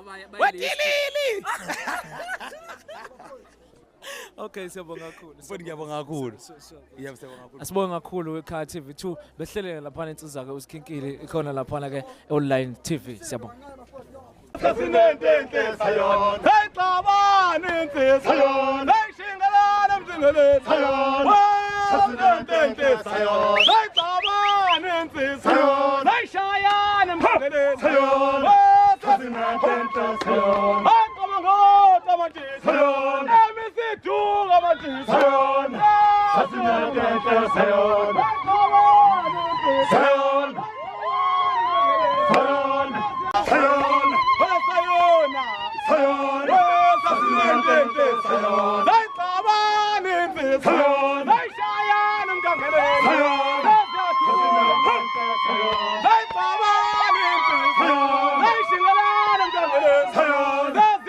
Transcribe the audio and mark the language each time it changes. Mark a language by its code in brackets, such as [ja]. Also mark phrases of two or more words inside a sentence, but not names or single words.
[zu] bayilili okay siyabonga kakhulu mfowethu ngiyabonga kakhulu siyabonga kakhulu asibonga kakhulu eKhaya TV2 behlelele lapha insizwa ke uSkinkile ikhona lapha ke [en] online TV [zu] siyabonga Sasinente sayon hey xabane sayon hey shingalana mzingeleni sayon sasinente sayon hey xabane sayon hey shayana mzingeleni sayon sasinente sayon hey qamangoda manje sayon emisidu manje sayon sasinente sayon sayon sayon sayon sasinente sayon hey xabane sayon hey shayana mzingeleni sayon sayon hey xabane sayon hey shingalana mzingeleni sayon